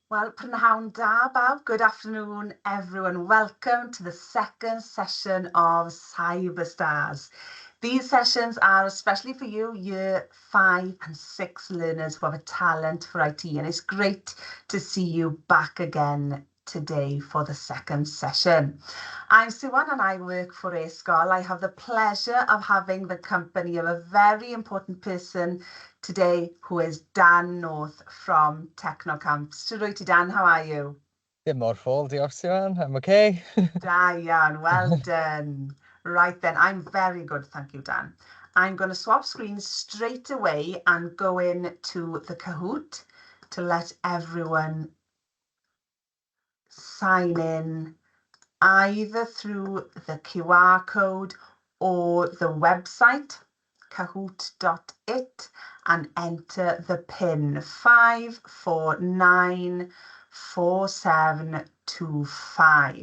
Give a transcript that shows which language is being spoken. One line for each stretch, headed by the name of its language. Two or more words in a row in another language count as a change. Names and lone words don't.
Welsh: Wel, prynhawn da bawb.
English: Good afternoon, everyone. Welcome to the second session of Cyberstars. These sessions are especially for you, year 5 and 6 learners who have a talent for IT. And it's great to see you back again today for the second session. I'm Siwan and I work for e-sgol. I have the pleasure of having the company of a very important person today, who is Dan North from Technocamps.
Welsh: Shwd Dan,
English: how are you?
Welsh: Dim mor ffôl, diolch Siwan.
English: I'm okay.
Welsh: Da iawn,
English: well done. Right then, I'm very good, thank you, Dan. I'm going to swap screens straight away and go in to the Kahoot to let everyone sign in either through the QR code or the website kahoot.it and enter the PIN 5494725.